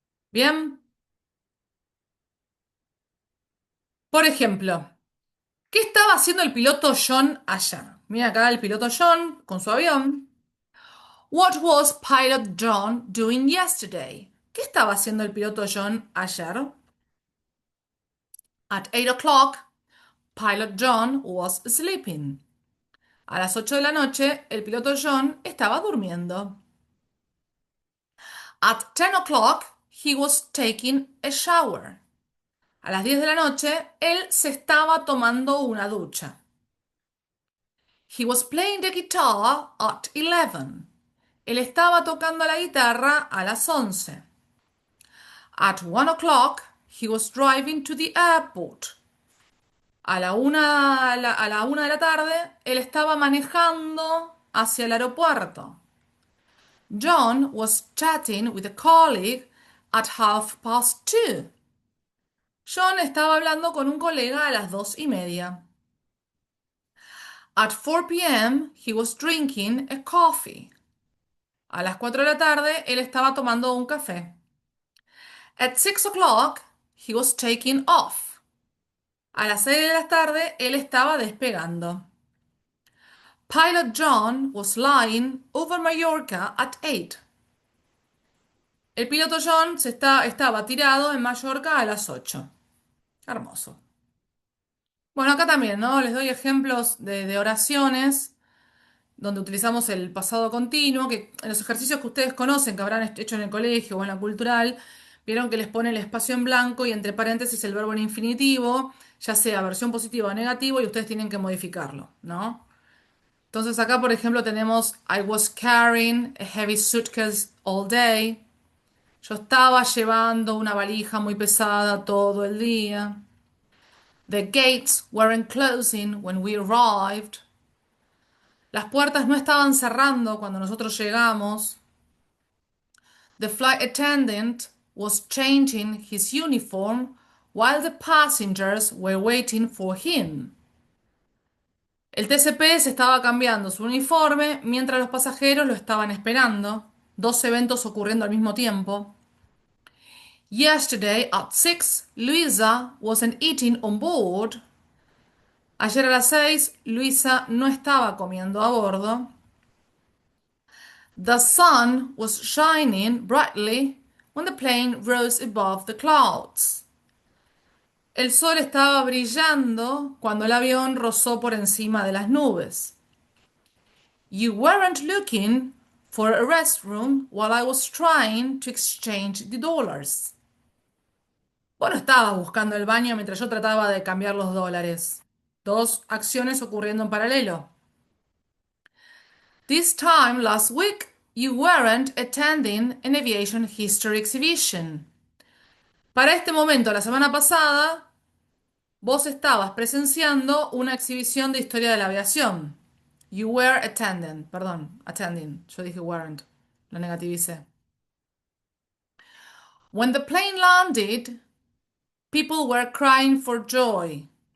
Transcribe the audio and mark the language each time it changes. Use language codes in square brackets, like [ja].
[es] Bien, por ejemplo, ¿qué estaba haciendo el piloto John ayer? Mira acá el piloto John con su avión. [en] What was pilot John doing yesterday? [es] ¿Qué estaba haciendo el piloto John ayer? [en] At 8 o'clock, pilot John was sleeping. [es] A las 8 de la noche, el piloto John estaba durmiendo. [en] At 10 o'clock, he was taking a shower. [es] A las 10 de la noche, él se estaba tomando una ducha. [en] He was playing the guitar at 11. [es] Él estaba tocando la guitarra a las 11. [en] At 1 o'clock, he was driving to the airport. [es] A la 1 de la tarde, él estaba manejando hacia el aeropuerto. [en] John was chatting with a colleague at 2:30. [es] John estaba hablando con un colega a las 2:30. [en] At 4 p.m., he was drinking a coffee. [es] A las 4 de la tarde, él estaba tomando un café. [en] At 6 o'clock, he was taking off. [es] A las 6 de la tarde, él estaba despegando. [en] Pilot John was flying over Mallorca at 8. [es] El piloto John estaba tirado en Mallorca a las 8. Hermoso. Bueno, acá también, ¿no? Les doy ejemplos de oraciones donde utilizamos el pasado continuo, que en los ejercicios que ustedes conocen, que habrán hecho en el colegio o en la cultural, vieron que les pone el espacio en blanco y entre paréntesis el verbo en infinitivo, ya sea versión positiva o negativo, y ustedes tienen que modificarlo, ¿no? Entonces acá, por ejemplo, tenemos [en] I was carrying a heavy suitcase all day. [es] Yo estaba llevando una valija muy pesada todo el día. [en] The gates weren't closing when we arrived. [es] Las puertas no estaban cerrando cuando nosotros llegamos. [en] The flight attendant was changing his uniform while the passengers were waiting for him. [es] El TCP se estaba cambiando su uniforme mientras los pasajeros lo estaban esperando. Dos eventos ocurriendo al mismo tiempo. [en] Yesterday at 6, Luisa wasn't eating on board. [es] Ayer a las 6, Luisa no estaba comiendo a bordo. [en] The sun was shining brightly when the plane rose above the clouds. [es] El sol estaba brillando cuando el avión rozó por encima de las nubes. [en] You weren't looking for a restroom while I was trying to exchange the dollars. [es] Vos no estabas buscando el baño mientras yo trataba de cambiar los dólares. Dos acciones ocurriendo en paralelo. [en] This time last week, you weren't attending an aviation history exhibition. [es] Para este momento, la semana pasada, vos estabas presenciando una exhibición de historia de la aviación. [en] You were attending, [es] perdón, attending. Yo dije weren't, lo negativicé. [en] When the plane landed, people were crying for joy.